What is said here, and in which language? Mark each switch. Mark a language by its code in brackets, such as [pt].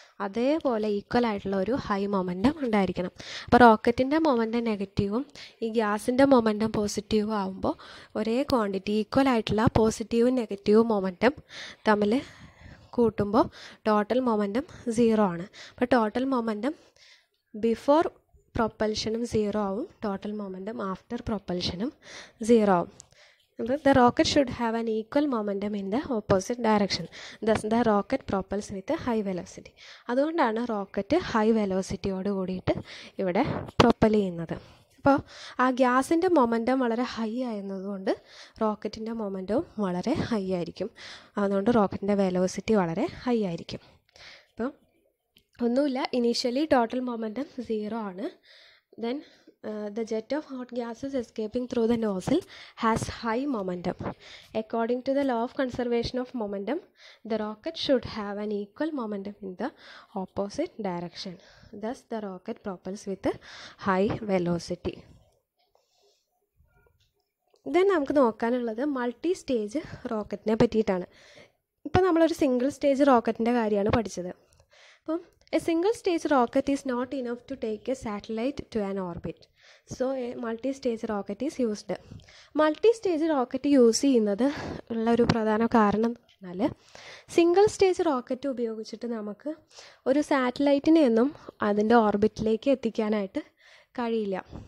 [ml] അതേപോലെ ഈക്വൽ ആയിട്ടുള്ള ഒരു ഹൈ മൊമെൻറ്റം ഉണ്ടായിരിക്കണം. അപ്പോൾ റോക്കറ്റിൻ്റെ മൊമെൻറ്റം നെഗറ്റീവും ഈ ഗ്യാസിൻ്റെ മൊമെൻറ്റം പോസിറ്റീവും ആകുമ്പോൾ ഒരേ ക്വാണ്ടിറ്റി ഈക്വൽ ആയിട്ടുള്ള പോസിറ്റീവും നെഗറ്റീവും മൊമെൻറ്റം തമ്മിൽ കൂട്ടുമ്പോൾ ടോട്ടൽ മൊമെൻറ്റം 0 ആണ്. അപ്പോൾ ടോട്ടൽ മൊമെൻറ്റം ബിഫോർ പ്രൊപ്പൽഷനും 0 ആവും, ടോട്ടൽ മൊമെൻറ്റം ആഫ്റ്റർ പ്രൊപ്പൽഷനും 0 ആവും. [en] The rocket should have an equal momentum in the opposite direction. Thus the rocket propels with a high velocity. [ml] അതുകൊണ്ടാണ് റോക്കറ്റ് ഹൈ വെലോസിറ്റിയോട് കൂടിയിട്ട് ഇവിടെ പ്രൊപ്പൽ ചെയ്യുന്നത്. അപ്പോൾ ആ ഗ്യാസിൻ്റെ മൊമെൻറ്റം വളരെ ഹൈ ആയിരുന്നതുകൊണ്ട് റോക്കറ്റിൻ്റെ മൊമെൻറ്റവും വളരെ ഹൈ ആയിരിക്കും. അതുകൊണ്ട് റോക്കറ്റിൻ്റെ വെലോസിറ്റി വളരെ ഹൈ ആയിരിക്കും. അപ്പോൾ ഒന്നുമില്ല, ഇനീഷ്യലി ടോട്ടൽ മൊമെൻറ്റം 0 ആണ്. Then [en] the jet of hot gases escaping through the nozzle has high momentum. According to the law of conservation of momentum, the rocket should have an equal momentum in the opposite direction. Thus, the rocket propels with a high velocity. [ml] Then നമുക്ക് നോക്കാനുള്ളത് multi stage റോക്കറ്റിനെ പറ്റിയിട്ടാണ്. ഇപ്പോൾ നമ്മളൊരു single stage റോക്കറ്റിൻ്റെ കാര്യമാണ് പഠിച്ചത്. അപ്പം [en] A single stage rocket is not enough to take a satellite to an orbit. So a multi stage rocket is used. [ml] Multi stage rocket use ചെയ്യുന്നത് ഉള്ള ഒരു പ്രധാന കാരണം എന്ന് പറഞ്ഞാൽ, സിംഗിൾ സ്റ്റേജ് റോക്കറ്റ് ഉപയോഗിച്ചിട്ട് നമുക്ക് ഒരു സാറ്റലൈറ്റിനെയൊന്നും അതിൻ്റെ ഓർബിറ്റിലേക്ക് എത്തിക്കാനായിട്ട് കഴിയില്ല.